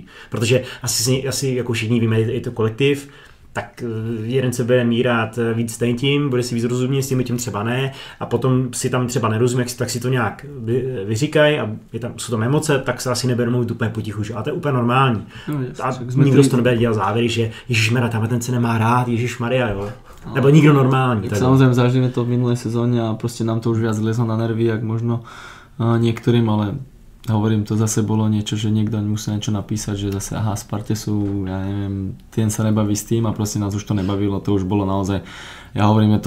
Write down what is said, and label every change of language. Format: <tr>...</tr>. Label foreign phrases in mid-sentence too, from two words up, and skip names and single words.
<cs>Protože asi jako všichni víme, je to kolektiv, tak jeden se bude mírat víc tím, bude si víc rozumět, s tím třeba ne, a potom si tam třeba nerozumí, tak si to nějak vyříkají a jsou tam emoce, tak se asi neberou mluvit úplně potichu, že? A to je úplně normální. No, a nikdo z toho nebude dělat závěry, že ježišmarja, tam ten se nemá rád, ježišmarja, jo. Nebo nikdo normální.</cs> <sk>Samozrejme, zažili to v minulej sezóne a proste nám to už viac lezlo na nervy, jak možno niektorým, ale hovorím, to zase bolo niečo, že niekto musel niečo napísať, že zase Sparte sú, ja neviem, ten sa nebaví s tým a proste nás už to nebavilo, to už bolo naozaj, ja hovorím, to</sk>